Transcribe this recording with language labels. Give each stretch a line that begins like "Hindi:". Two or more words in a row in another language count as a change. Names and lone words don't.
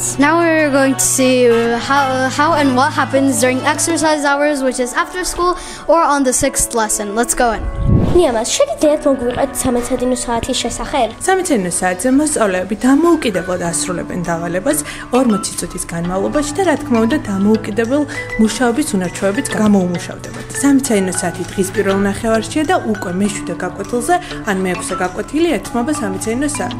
English: Now we're going to see how and what happens during exercise hours, which is after school or on the 6th lesson. Let's go in.
Georgian: ნიამას, შეგიძლიათ მოგვიყვეთ 13 საათის შესახებ? 13 საათზე მოსწავლეები დამოუკიდებლად ასრულებენ დავალებას 40 წუთის განმავლობაში და რა თქმა უნდა დამოუკიდებელ მუშაობის უნარჩვევებით გამოუმუშავდებათ. 13 საათი დღის პირველ ნახევარშია და უკვე მე-7 გაკვეთილზე, ან მე-6 გაკვეთილი ეთმობა 13 საათს.